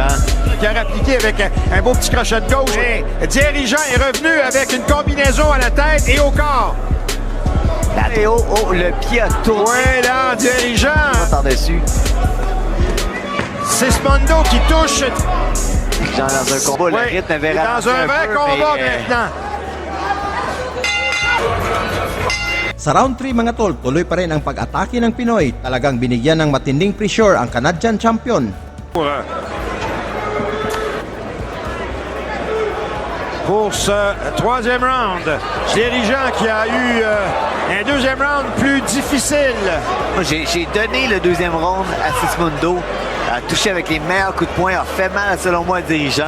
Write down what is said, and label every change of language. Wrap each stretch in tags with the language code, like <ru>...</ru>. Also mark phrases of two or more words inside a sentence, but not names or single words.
<fr>Qui a appliqué avec un beau petit crochet de gauche. Et dirigeant est revenu avec une combinaison à la tête et au corps. Et le pied a tourné. Oui, là, dirigeant. Par-dessus. Sismondo qui touche. Dirigeant dans un combat, le rythme avait dans un vrai combat maintenant.</fr> <tl>Sa round 3 mga tol, tuloy pa rin ang pag-atake ng Pinoy. Talagang binigyan ng matinding pressure ang</tl> <en>Canadian champion.</en> <fr>Pour ce troisième round, dirigeant qui a eu un deuxième round plus difficile. J'ai donné le deuxième round à Sismondo, a touché avec les meilleurs coups de poing, a fait mal selon moi au dirigeant.</fr>